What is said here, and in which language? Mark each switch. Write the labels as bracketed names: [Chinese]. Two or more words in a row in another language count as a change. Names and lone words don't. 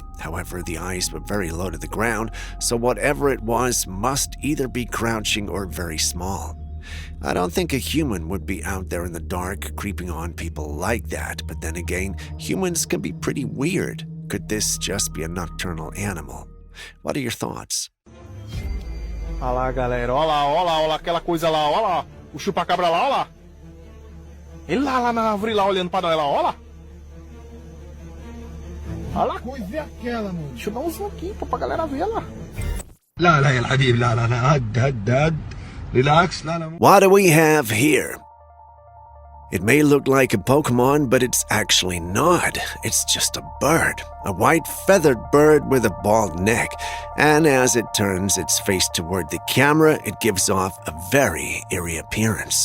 [English] However, the eyes were very low to the ground, so whatever it was must either be crouching or very small. I don't think a human would be out there in the dark creeping on people like that, but then again, humans can be pretty weird. Could this just be a nocturnal animal? What are your thoughts? [Portuguese] Olha lá, galera. Olha lá, olha lá, olha lá, aquela coisa lá, olha lá. O chupa-cabra lá, olha lá. Ele lá na árvore lá, olhando para nós lá, olha lá. Olha lá. Coisa é aquela, mano. Deixa eu dar um zoom aqui pra galera ver lá. [Arabic] لا لا يا الحبيب لا لا لا هد relax لا لا. [English] What do we have here? It may look like a Pokemon, but it's actually not. It's just a bird. A white feathered bird with a bald neck. And as it turns its face toward the camera, it gives off a very eerie appearance.